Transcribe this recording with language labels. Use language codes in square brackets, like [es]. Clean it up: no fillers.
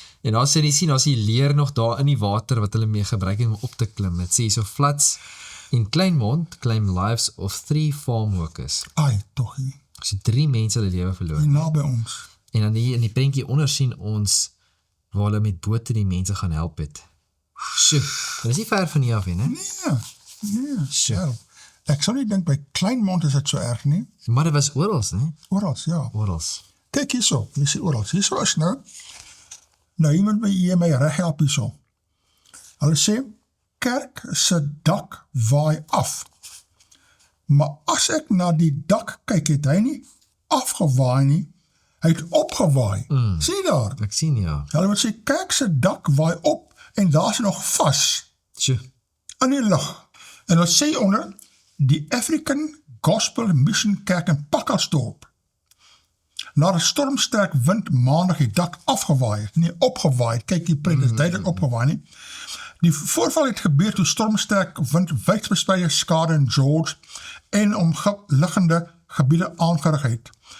[af] En daar sê jy sien, daar's die leer nog daar in die water wat hulle mee gebruik om op te klim. Dit sê so [en] floods in Kleinmond claim lives of 3 farm workers. [af] Ai, tog hier. So 3 mense hulle lewe verloor. Hier naby ons. En dan hier in die prentjie onder sien ons waar hulle met bote die mense gaan help het. Sjoe, dit is nie ver van hier af, hè? Nee, ja. Ek sou nie dink by Kleinmond is dit so erg nie. Maar dit was orals, né? Orals, ja. Orals. Kyk hierso, jy sien orals. Hierso is nou jy moet my reg help hierso. Hulle sê, kerk se dak waai af. Maar as ek na die dak kyk, het hy nie afgewaai nie, hy het opgewaai. Sien jy daar? Ek sien, ja. Hulle moet sê, kerk se dak waai op en daar is hy nog vas Sjoe. in die lug. En hulle sê onder, die African Gospel Mission Kerk in Pakkersdorp. Na 'n stormsterk wind maandag die dak afgewaai het, nie opgewaai het, kyk die prent is duidelik opgewaai nie. Die voorval het gebeur toe stormsterk wind wydverspreide skade in George en omliggende gebiede aangerig het.